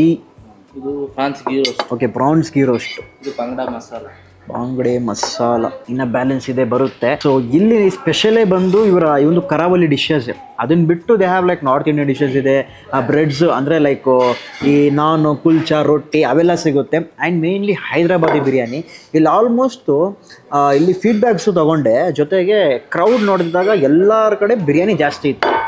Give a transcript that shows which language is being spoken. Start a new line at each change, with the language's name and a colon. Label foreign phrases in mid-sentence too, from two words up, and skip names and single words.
Kannada: ಇದು ಫ್ರಾನ್ಸ್ ಗೀ ರೋಸ್ಟ್. ಓಕೆ, ಪ್ರಾನ್ಸ್ ಗೀ ರೋಸ್ಟ್, ಇದು ಬಂಗಡೆ ಮಸಾಲ. ಬಾಂಗಡೆ ಮಸಾಲ ಇನ್ನು ಬ್ಯಾಲೆನ್ಸ್ ಇದೆ ಬರುತ್ತೆ. ಸೊ ಇಲ್ಲಿ ಸ್ಪೆಷಲೇ ಬಂದು ಇವರ ಈ ಒಂದು ಕರಾವಳಿ ಡಿಶಸ್. ಅದನ್ನ ಬಿಟ್ಟು
English: they have like North Indian dishes
Kannada: ಇದೆ. ಬ್ರೆಡ್ಸ್ ಅಂದರೆ ಲೈಕ್ ಈ ನಾನ್, ಕುಲ್ಚಾ, ರೊಟ್ಟಿ ಅವೆಲ್ಲ ಸಿಗುತ್ತೆ.
English: and mainly Hyderabadi biryani.
Kannada: ಇಲ್ಲಿ ಆಲ್ಮೋಸ್ಟು ಇಲ್ಲಿ ಫೀಡ್ಬ್ಯಾಕ್ಸು ತೊಗೊಂಡೆ, ಜೊತೆಗೆ ಕ್ರೌಡ್ ನೋಡಿದಾಗ ಎಲ್ಲರ ಕಡೆ ಬಿರಿಯಾನಿ ಜಾಸ್ತಿ ಇತ್ತು.